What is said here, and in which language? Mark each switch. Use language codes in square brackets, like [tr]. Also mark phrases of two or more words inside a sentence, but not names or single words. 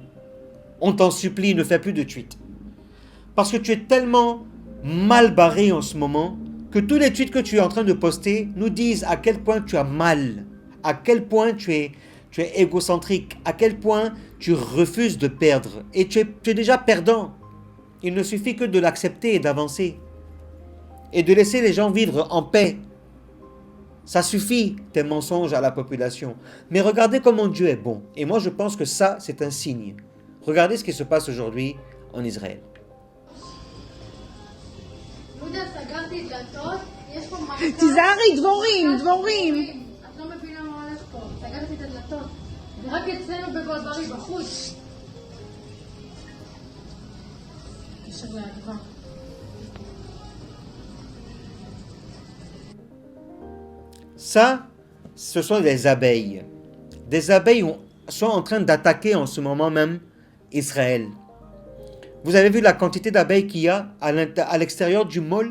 [fr] On t'en supplie, ne fais plus de tweets. Parce que tu es tellement mal barré en ce moment que tous les tweets que tu es en train de poster nous disent à quel point tu as mal, à quel point tu es égocentrique, à quel point tu refuses de perdre et tu es déjà perdant. Il ne suffit que de l'accepter et d'avancer. Et de laisser les gens vivre en paix. Ça suffit, tes mensonges à la population. Mais regardez comment Dieu est bon. Et moi, je pense que ça, c'est un signe. Regardez ce qui se passe aujourd'hui en Israël. [he] תיזהרי, דבורים, דבורים. את לא מבינה מה הולך פה. סגרתי את הדלתות. ורק אצלנו בגולברי בחוץ. קשר לאדווה. [fr] Ça, ce sont des abeilles. Des abeilles sont en train d'attaquer en ce moment même Israël. Vous avez vu la quantité d'abeilles qu'il y a à l'extérieur du mall?